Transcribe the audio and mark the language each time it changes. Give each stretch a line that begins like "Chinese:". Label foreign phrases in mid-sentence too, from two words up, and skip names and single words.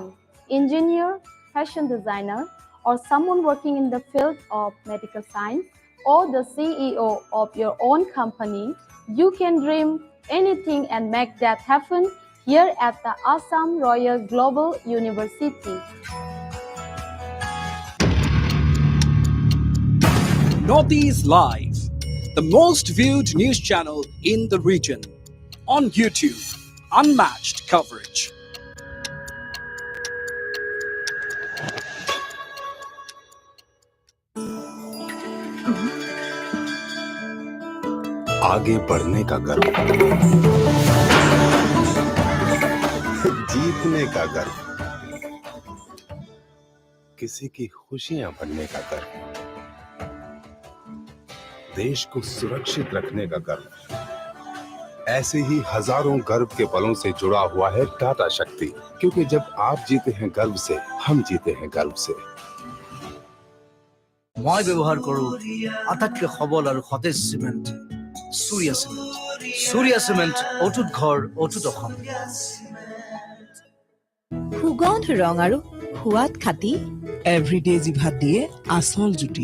English: Engineer, fashion designer, or someone working in the field of medical science, or the CEO of your own company, you can dream anything and make that happen here at the Assam Royal Global University. Northeast Live, the most viewed news channel in the region. On YouTube, unmatched coverage.
Hindi: आगे बढ़ने का गर्व, जीतने का गर्व, किसी की खुशियां बनने का गर्व, देश को सुरक्षित रखने का गर्व। ऐसे ही हजारों गर्व के पलों से जुड़ा हुआ है टाटा शक्ति, क्योंकि जब आप जीते हैं गर्व से, हम जीते हैं गर्व से।
Assamese: মই ব্যৱহাৰ কৰোঁ আটাইতকৈ সবল আৰু সতেজ চিমেণ্ট সূৰ্য চিমেণ্ট। সূৰ্য চিমেণ্ট অটুট ঘৰ অটুট অসম। সুগন্ধ ৰং আৰু সোৱাদ খাতি এভৰিডে জিভাত দিয়ে আচল জুতি।